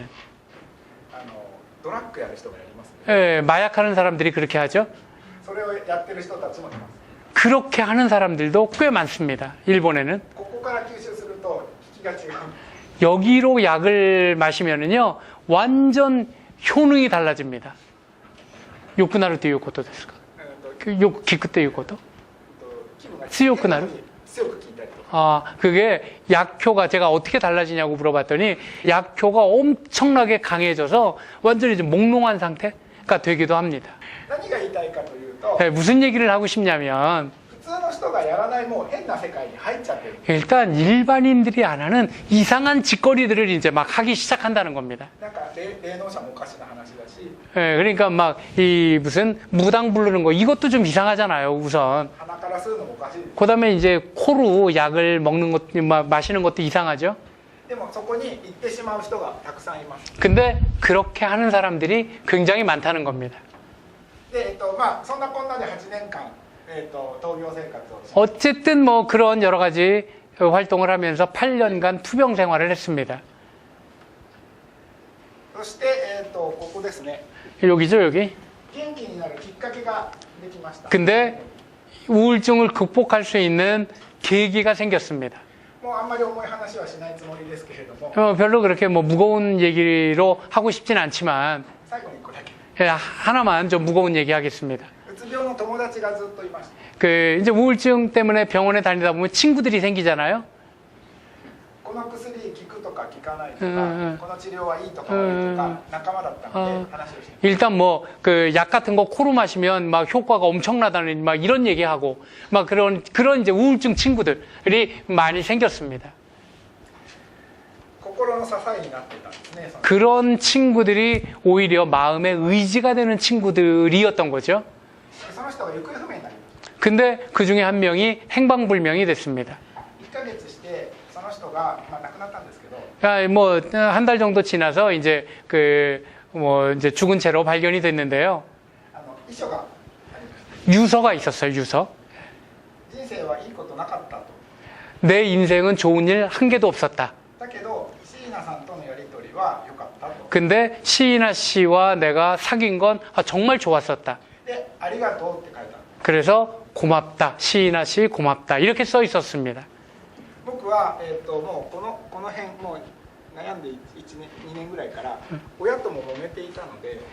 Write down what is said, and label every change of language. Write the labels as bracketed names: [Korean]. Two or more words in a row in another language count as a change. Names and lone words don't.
[Japanese] ドラッグやる人がやりますね [Korean] 예, 마약하는 사람들이 그렇게 하죠. [Japanese] それをやってる人たちもいます [Korean] 그렇게 하는 사람들도 꽤 많습니다. 일본에는 [Japanese] ここから吸収すると効きが違う [Korean] 여기로 약을 마시면은요 완전 효능이 달라집니다. 요크나루 때 요코토 ですか? 요 기크 때 요코토? [Japanese] 気分が強くなる強く効いたりとか [Korean] 그게 약효가 제가 어떻게 달라지냐고 물어봤더니 약효가 엄청나게 강해져서 완전히 이제 몽롱한 상태가 되기도 합니다. [Japanese] 何が言いたいかというと [Korean] 네, 무슨 얘기를 하고 싶냐면 [Japanese] 普通の人がやらないもう変な世界に入っちゃってる [Korean] 일단 일반인들이 안 하는 이상한 짓거리들을 이제 막 하기 시작한다는 겁니다. [Japanese] なんか霊能者もおかしな話だし [Korean] 그러니까 막 이 무슨 무당 부르는 거 이것도 좀 이상하잖아요. 우선 [Japanese] 鼻から吸うのもおかしいです [Korean] 그다음에 이제 코로 약을 먹는 것 마시는 것도 이상하죠. [Japanese] でもそこに行ってしまう人がたくさんいます [Korean] 근데 그렇게 하는 사람들이 굉장히 많다는 겁니다. [Japanese] で、そんなこんなで8年間、闘病生活をして [Korean] 어쨌든 뭐 그런 여러 가지 활동을 하면서 8년간 투병 생활을 했습니다. [Japanese] そして、ここですね [Korean] 여기죠, 여기. [Japanese] 元気になるきっかけができました [Korean] 근데 우울증을 극복할 수 있는 계기가 생겼습니다. [Japanese] ももうあんまり重い話はしないつもりですけれども [Korean] 별로 그렇게 뭐 무거운 얘기로 하고 싶진 않지만 [Japanese] 最後に1個だけ [Korean] 하나만 좀 무거운 얘기 하겠습니다. [Japanese] うつ病の友達がずっといました [Korean] 그 이제 우울증 때문에 병원에 다니다 보면 친구들이 생기잖아요. [Japanese] この薬効くとか効かないとか、この治療はいいとか悪いとか仲間だったので話をして [Korean] 일단 뭐 그 약 같은 거 코로 마시면 막 효과가 엄청나다는 막 이런 얘기하고 막 그런 이제 우울증 친구들이 많이 생겼습니다. [Japanese] 心の支えになってたんですね。 [Korean] 그런 친구들이 오히려 마음의 의지가 되는 친구들이었던 거죠. [Japanese] その人が行方不明になりました。 [Korean] 근데 그 중에 한 명이 행방불명이 됐습니다. [Japanese] 1 ヶ月してその人が、亡くなったんですけど [Korean] 뭐 한 달 정도 지나서 이제 그 뭐 이제 죽은 채로 발견이 됐는데요. [Japanese] 遺書がありました。 [Korean] 유서가 있었어요. 유서. [Japanese] 人生はいいことなかったと。 [Korean] 내 인생은 좋은 일 한 개도 없었다. [Japanese] だけど椎名さんとのやり取りは良かったと。 [Korean] 근데 시이나 씨와 내가 사귄 건 정말 좋았었다. [Japanese] で、ありがとうって書いた。 [Korean] 그래서 고맙다. 시이나 씨 고맙다. 이렇게 써 있었습니다. [Japanese] 僕は、もうこの辺もう悩んで1年2年ぐらいから親とも揉めていたので